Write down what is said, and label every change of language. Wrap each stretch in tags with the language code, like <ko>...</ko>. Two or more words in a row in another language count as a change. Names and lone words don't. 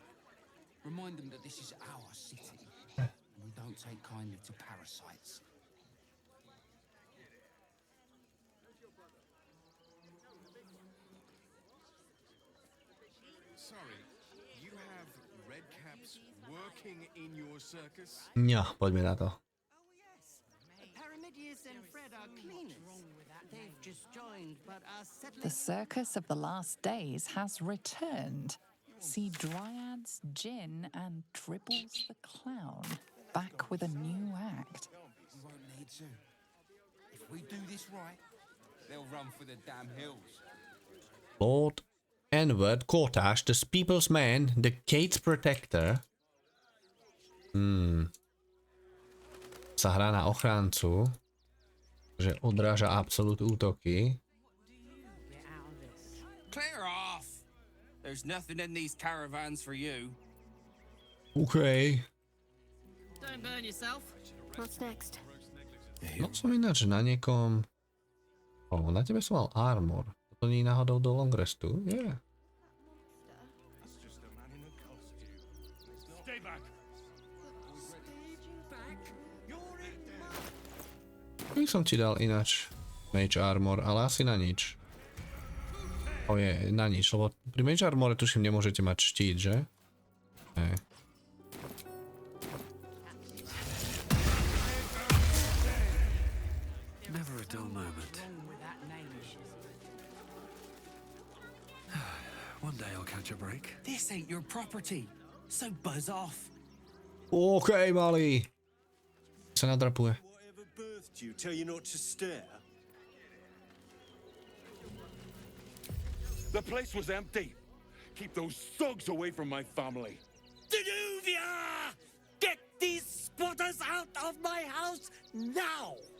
<en>Remind them that this is our city, and we don't take kindly to parasites. Sorry, you have red caps working in your circus? No,</en> <sk>poďme na to.</sk> <en>Paramidius and Fred are cleaners. They've just joined, but are settling. The circus of the last days has returned. See Dryads, Jin, and Dribbles the Clown back with a new act. too. If we do this right, they'll run for the damn hills. Lord Enward Cortash, the People's Man, the Gate's Protector.</en> <sk>Sa hrá na ochráncu, že odráža absolút útoky.</sk> <en>Clear off! There's nothing in these caravans for you. OK. Don't burn yourself. What's next?</en> <sk>No som ináč na niekom... na tebe som mal armor. To nie je náhodou do</sk> <en>long restu?</en> <sk>Yeah.</sk> <en>Stay back.</en> <sk>Keby som ti dal ináč</sk> <en>mage armor,</en> <sk>ale asi na nič. Je na nič, lebo pri</sk> <en>mage armore</en> <sk>tuším nemôžete mať štít, že? Nie.</sk> <en>Never a dull moment. One day I'll catch a break. This ain't your property, so buzz off.</en> <sk>OK, malý. Sa nadrapuje.</sk> <en>Whatever birthed you tell you not to stare? The place was empty. Keep those thugs away from my family. Danuvia! Get these squatters out of my house now!</en>